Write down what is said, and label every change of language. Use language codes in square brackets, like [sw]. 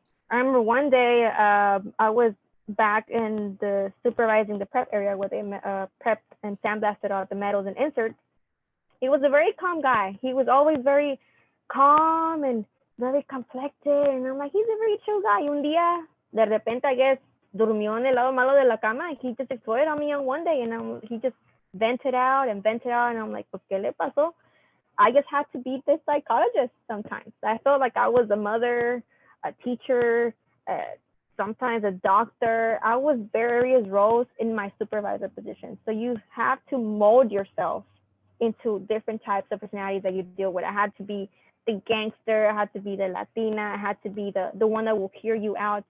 [en] I remember one day I was back in the supervising the prep area where they prepped and sandblasted all the metals and inserts. He was a very calm guy. He was always very calm and very conflicted. And I'm like, he's a very chill guy. [es] Un día, de repente, [en] I guess, [es] durmió en el lado malo de la cama. [en] And he just exploded on me on one day. And he just vented out. And I'm like, [es] pues, ¿qué le pasó? [en] I just had to be this psychologist sometimes. I felt like I was a mother, a teacher, sometimes a doctor. I was various roles in my supervisor position. So you have to mold yourself into different types of personalities that you deal with. I had to be the gangster, I had to be the Latina, I had to be the one that will hear you out.